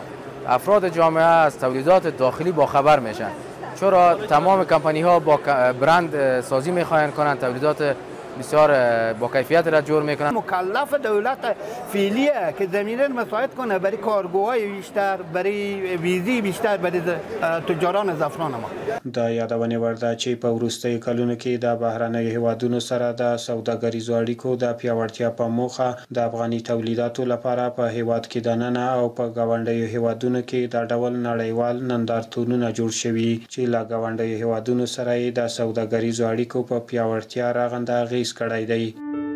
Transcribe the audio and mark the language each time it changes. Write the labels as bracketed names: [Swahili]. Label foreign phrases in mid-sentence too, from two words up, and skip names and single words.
[Persian] افراد جامعه از تولیدات داخلی با خبر میشن، چرا تمام کمپانی ها با برند سازی میخواین کنن، تولیدات بسیار با کیفیت را جور میکنن. مکلف دولت فعلیه که زمینه مساعد کنه برای کارگوهای بیشتر، برای ویزی بیشتر برای تجاران زعفران ما. [Pashto] د یادونې وړ ده چې په وروستیو کلونو کې د بهرنیو هیوادونو سره د سوداګریزو اړیکو د پیاوړتیا په موخه د افغاني تولیداتو لپاره په هیواد کې دننه او په ګاونډیو هیوادونو کې د ډول نړیوال نندارتونونه جوړ شوي چې له ګاونډیو هیوادونو سره یې د سوداګریزو اړیکو په پیاوړتیا رغنده اغیز کړی دی.